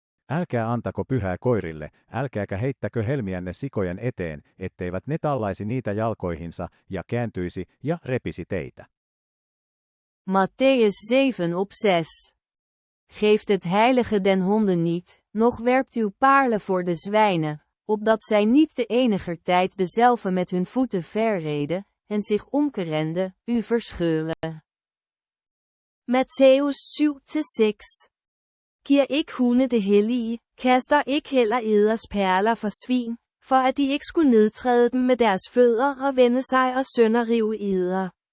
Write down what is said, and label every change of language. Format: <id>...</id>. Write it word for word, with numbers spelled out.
<fi>Älkää antako pyhää koirille, älkääkä heittäkö helmiänne sikojen eteen, etteivät ne tallaisi niitä jalkoihinsa ja kääntyisi ja repisi teitä.</fi> <en>Matteus seven six.</en> <nl>Geeft het heilige den honden niet, noch werpt uw paarlen voor de zwijnen, opdat zij niet te eniger tijd dezelve met hun voeten verreden, en zich omkerende, u verscheuren.</nl> <da>Matteus syv seks. Giver ikke hunde det hellige, kaster ikke heller eders perler for svin, for at de ikke skulle nedtræde dem med deres fødder og vende sig og sønderrive eder.</da>